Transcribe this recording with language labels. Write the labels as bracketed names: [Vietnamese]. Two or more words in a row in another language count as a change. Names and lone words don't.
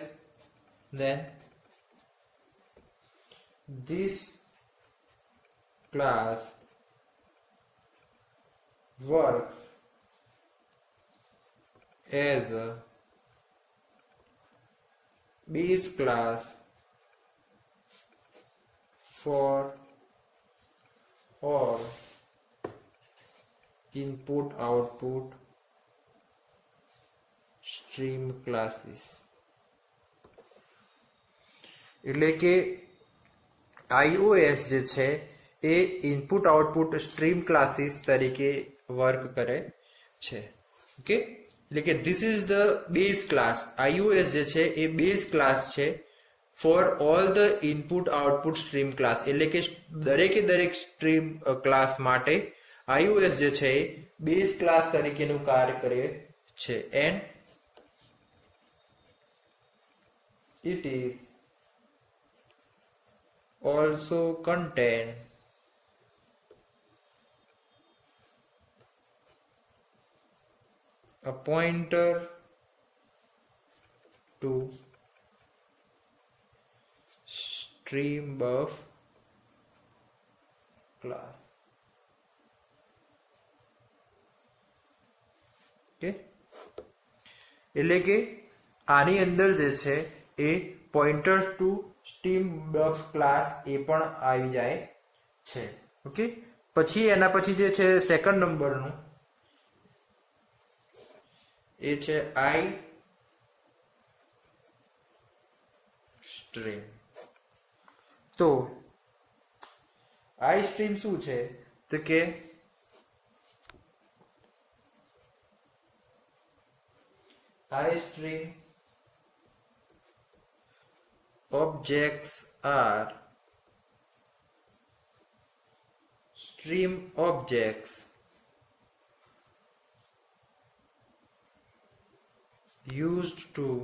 [English] Then this class works as a base class for all input output stream classes. [Gujarati] એટલે કે iOS જે છે એ [English] input output stream classes [Gujarati] તરીકે વર્ક કરે છે. [English] ઓકે, [Gujarati] એટલે કે [English] this is the base class. iOS [Gujarati] જે છે એ [English] base class છે for all the input output stream class. [Gujarati] એટલે કે દરેકે દરેક [English] stream class [Gujarati] માટે iOS જે છે એ [English] base class [Gujarati] તરીકેનું કાર્ય કરે છે [English] and it is also contain a pointer to streambuff class. [Gujarati] ઓકે, એટલે કે આની અંદર જે છે એ [English] pointers to streambuf class [Gujarati] એ પણ આવી જાય છે. ઓકે, પછી એના પછી જે છે સેકન્ડ નંબરનું એ છે આઈ સ્ટ્રીમ. તો આઈ સ્ટ્રીમ શું છે તો કે [English] iStream objects are stream objects used to